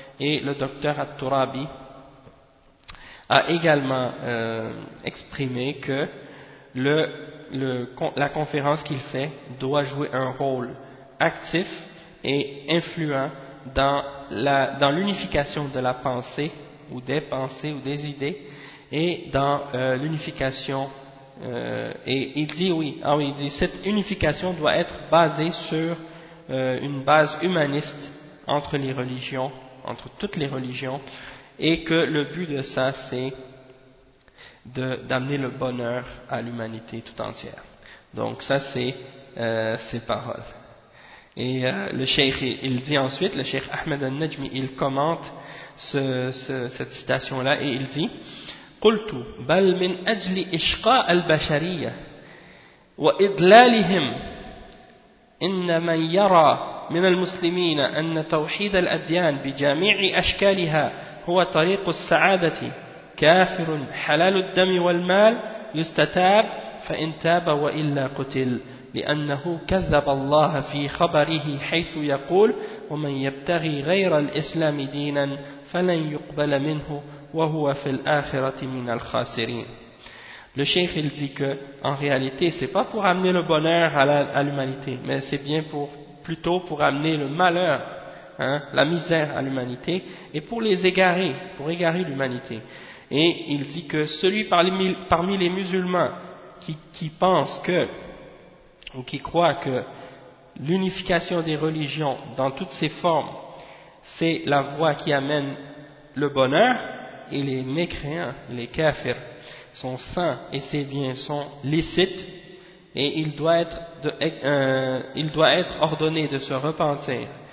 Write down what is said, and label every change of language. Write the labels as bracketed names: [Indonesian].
[French] Et le docteur At-Turabi a également exprimé que la conférence qu'il fait doit jouer un rôle actif et influent dans l'unification de la pensée ou des pensées ou des idées et dans l'unification et il dit oui ah oui il dit cette unification doit être basée sur une base humaniste entre les religions, entre toutes les religions, et que le but de ça, c'est d'amener le bonheur à l'humanité tout entière. Donc ça, c'est ses paroles. Et le cheikh, il dit ensuite, le cheikh Ahmed al-Najmi, il commente cette citation-là, et il dit « [Arabic] قُلْتُ بَلْ مِنْ أَجْلِ إِشْقَاءَ الْبَشَرِيَّةِ وَإِضْلَالِهِمْ إِنَّ مَنْ يَرَى مِنَ الْمُسْلِمِينَ أَنَّ تَوْحِيدَ الْأَدْيَانِ بِجَامِعِ أَشْكَالِهَا هُوَ طَرِيقُ السَّعَادَةِ كَافِرٌ حَلَالُ الدَّمِ وَالْمَالِ يُسْتَتَابُ فَإِنْ تَابَ وَإِلَّا قُتِلْ لأنه كذب الله في خبره حيث يقول ومن يبتغي غير الإسلام دينا فلن يقبل منه وهو في الآخرة من الخاسرين. [French] Le cheikh il dit que en réalité c'est pas pour amener le bonheur à l'humanité, mais c'est bien pour plutôt pour amener le malheur, hein, la misère à l'humanité, et pour les égarer, pour égarer l'humanité. Et il dit que celui parmi les musulmans qui pense que ou qui croient que l'unification des religions dans toutes ses formes, c'est la voie qui amène le bonheur, et les mécréants, les kafirs, sont saints et ses biens sont licites, et il doit être ordonné de se repentir.